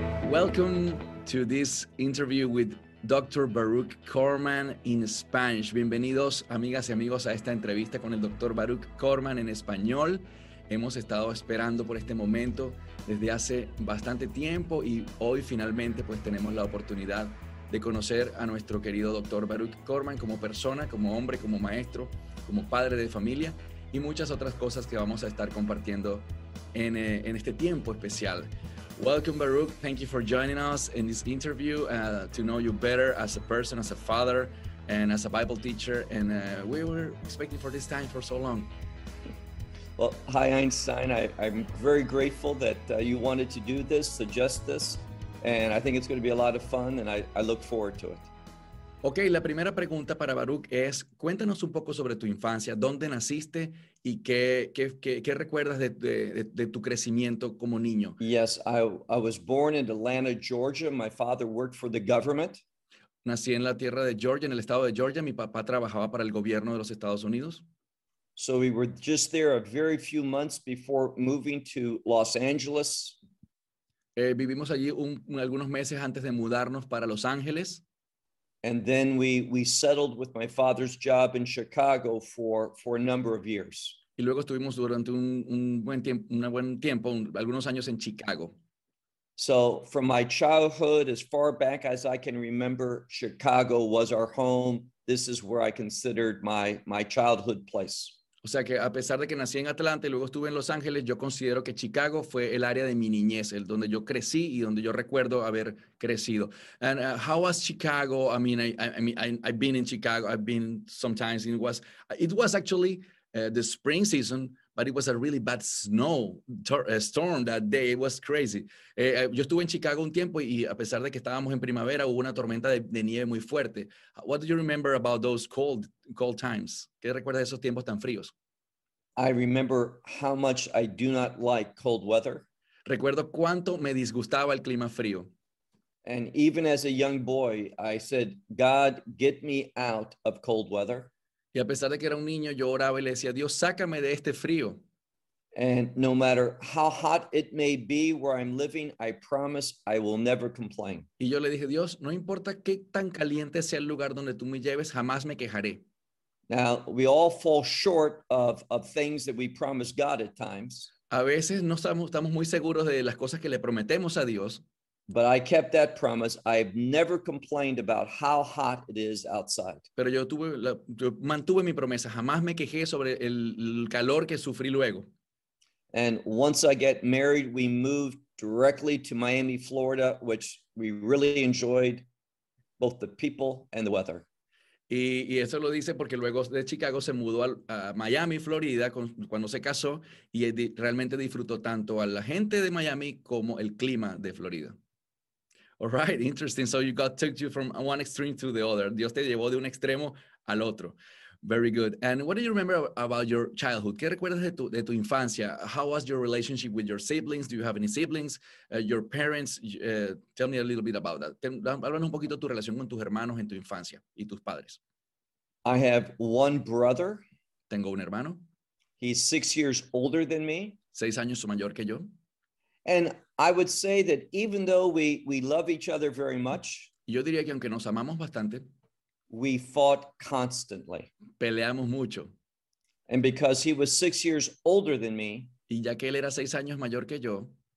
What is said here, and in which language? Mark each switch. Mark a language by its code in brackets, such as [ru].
[en] Welcome to this interview with Dr. Baruch Korman in Spanish. [es] Bienvenidos, amigas y amigos, a esta entrevista con el Dr. Baruch Korman en español. Hemos estado esperando por este momento desde hace bastante tiempo y hoy finalmente pues tenemos la oportunidad de conocer a nuestro querido Dr. Baruch Korman como persona, como hombre, como maestro, como padre de familia y muchas otras cosas que vamos a estar compartiendo en este tiempo especial. [en] Welcome, Baruch. Thank you for joining us in this interview to know you better as a person, as a father, and as a Bible teacher. And we were expecting for this time for so long. Well, hi, Einstein. I'm very grateful that you wanted to do this, suggest this, and I think it's going to be a lot of fun, and I look forward to it. [es] Okay, la primera pregunta para Baruch es, cuéntanos un poco sobre tu infancia, dónde naciste, y qué recuerdas de tu crecimiento como niño. [en] Yes, I was born in Atlanta, Georgia. My father worked for the government. [es] Nací en la tierra de Georgia, en el estado de Georgia. Mi papá trabajaba para el gobierno de los Estados Unidos. [en] So we were just there a very few months before moving to Los Angeles. [es] Vivimos allí algunos meses antes de mudarnos para Los Ángeles. [en] And then we settled with my father's job in Chicago for a number of years. [es] Y luego estuvimos durante un buen tiempo, algunos años en Chicago. [en] So from my childhood, as far back as I can remember, Chicago was our home. This is where I considered my childhood place. [es] O sea que a pesar de que nací en Atlanta y luego estuve en Los Ángeles, yo considero que Chicago fue el área de mi niñez, el donde yo crecí y donde yo recuerdo haber crecido. [en] And how was Chicago? I've been in Chicago. I've been sometimes. It was actually the spring season, but it was a really bad storm that day. It was crazy. [es] Yo estuve en Chicago un tiempo y a pesar de que estábamos en primavera, hubo una tormenta de nieve muy fuerte. [en] What do you remember about those cold times? [es] ¿Qué recuerdas de esos tiempos tan fríos? [en] I remember how much I do not like cold weather. [es] Recuerdo cuánto me disgustaba el clima frío. [en] And even as a young boy, I said, God, get me out of cold weather. [es] Y a pesar de que era un niño, yo oraba y le decía, Dios, sácame de este frío. [en] And no matter how hot it may be where I'm living, I promise I will never complain. [es] Y yo le dije, Dios, no importa qué tan caliente sea el lugar donde tú me lleves, jamás me quejaré. [en] Now, we all fall short of things that we promise God at times. [es] A veces no estamos muy seguros de las cosas que le prometemos a Dios. [en] But I kept that promise. I've never complained about how hot it is outside. [es] Pero yo mantuve mi promesa. Jamás me quejé sobre el calor que sufrí luego. [en] And once I get married, we moved directly to Miami, Florida, which we really enjoyed both the people and the weather. [es] Y eso lo dice porque luego de Chicago se mudó a Miami, Florida, cuando se casó, y realmente disfrutó tanto a la gente de Miami como el clima de Florida. [en] All right, interesting. So you took you from one extreme to the other. [es] Dios te llevó de un extremo al otro. [en] Very good. And what do you remember about your childhood? [es] ¿Qué recuerdas de tu infancia? [en] How was your relationship with your siblings? Do you have any siblings? Your parents? Tell me a little bit about that. [es] Háblanos un poquito de tu relación con tus hermanos en tu infancia y tus padres. [en] I have one brother. [es] Tengo un hermano. [en] He's 6 years older than me. [es] 6 años mayor que yo. [en] And I would say that even though we love each other very much, [es] yo diría que aunque nos amamos bastante, [en] we fought constantly. [es] Peleamos mucho. [en] And because he was 6 years older than me, [es] y ya que él era 6 años mayor que yo,